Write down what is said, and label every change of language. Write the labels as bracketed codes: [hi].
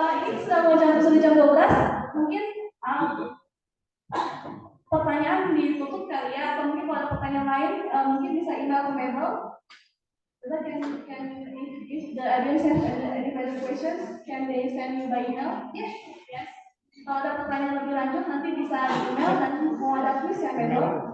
[id] Ini sudah jam 12, mungkin pertanyaan ditutup kali ya, atau mungkin kalau ada pertanyaan lain mungkin bisa email ke Mabel. [en] If the audience has any further questions, can they send me by email? Yes. [id] Kalau ada pertanyaan lebih lanjut nanti bisa di email dan mau ada quiz ya Mabel.